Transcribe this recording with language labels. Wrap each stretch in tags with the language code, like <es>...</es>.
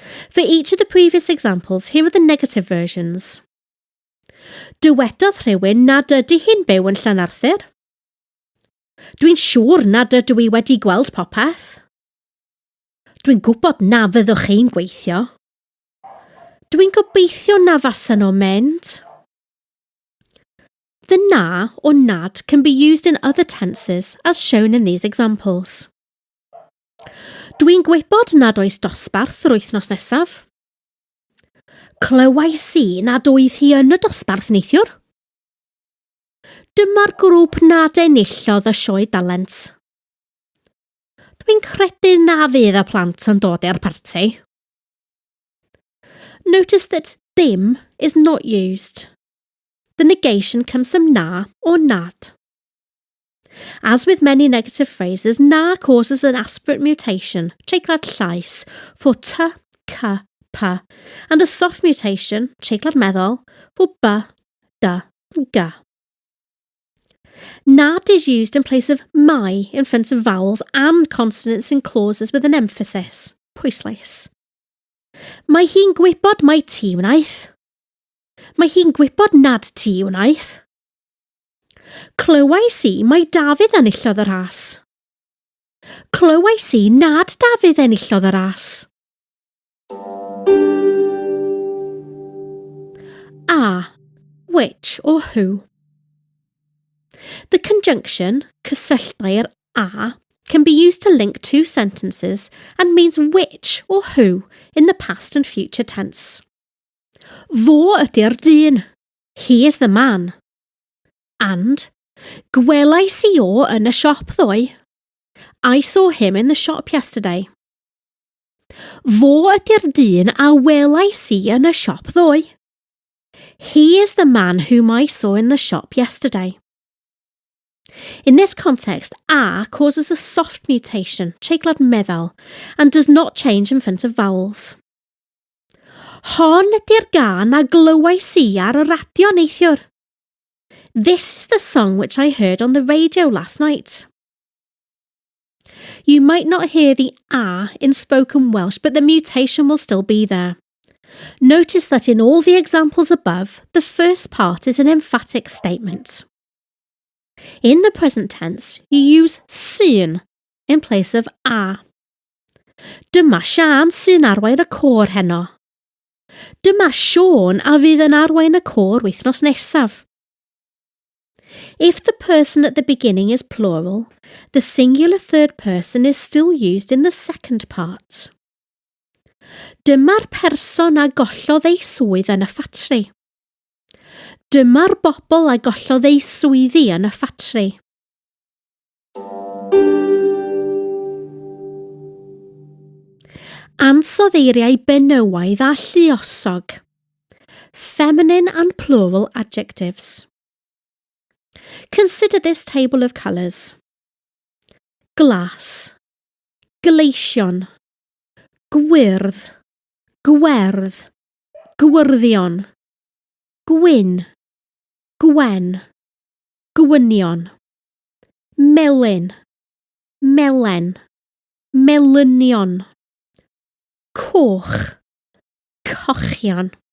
<en>For each of the previous examples, here are the negative versions.</en> <cy>Dywedodd rhywun nad ydy hi'n byw yn Llanarthur. Dwi'n siŵr nad ydw I wedi gweld popeth. Dwi'n gwybod na fyddwch chi'n gweithio. Dwi'n gobeithio na fasen nhw'n mynd.</cy> <en>The na or nad can be used in other tenses as shown in these examples.</en> <cy>Dwi'n gwybod nad oes dosbarth yr wythnos nesaf. Clywais I nad oedd hi yn y dosbarth neithiwr. Dyma'r grŵp nad enillodd y sioe dalent. Dwi'n credu na fydd y plant yn dod i'r parti.</cy> <en>Notice that dim is not used. The negation comes from na or nad. As with many negative phrases, na causes an aspirate mutation, treiglad llais, for t, c, p, and a soft mutation, treiglad meddal, for b, d, g. Nad is used in place of my in front of vowels and consonants in clauses with an emphasis, pwyslais.</en> <cy>Mae hi'n gwybod mai ti wnaeth. Mae hi'n gwybod nad ti wnaeth. Clywais I mai Dafydd enillodd y ras. Clywais I nad Dafydd enillodd y ras.</cy> <en>A, which or who. The conjunction, cysylltair a, can be used to link two sentences and means which or who in the past and future tense.</en> <cy>Fo ydy'r dyn.</cy> <en>He is the man.</en> <cy>And gwelais I o yn y siop ddoe.</cy> <en>I saw him in the shop yesterday.</en> <cy>Fo ydy'r dyn a welais I yn y siop ddoe.</cy> <en>He is the man whom I saw in the shop yesterday. In this context, a causes a soft mutation, treiglad meddal, and does not change in front of vowels.</en> <cy>Hon ydy'r gân a glywais I ar y radio neithiwr.</cy> <en>This is the song which I heard on the radio last night. You might not hear the a in spoken Welsh, but the mutation will still be there. Notice that in all the examples above, the first part is an emphatic statement. In the present tense, you use sy'n in place of a.</en> <cy>Dyma Sian sy'n arwain y côr heno. Dyma Siôn a fydd yn arwain y côr wythnos nesaf.</cy> <en>If the person at the beginning is plural, the singular third person is still used in the second part.</en> <cy>Dyma'r person a gollodd ei swydd yn y ffatri. Dyma'r bobl a gollodd ei swyddi yn y ffatri. Ansoddeiriau benywaidd a lluosog.</cy> <en>Feminine and plural adjectives. Consider this table of colours.</en> <cy>Glas, gleision, gwyrdd, gwerdd, gwrddion, gwyn, gwen, gwynion, melyn, melen, melynion, coch, cochion.</cy>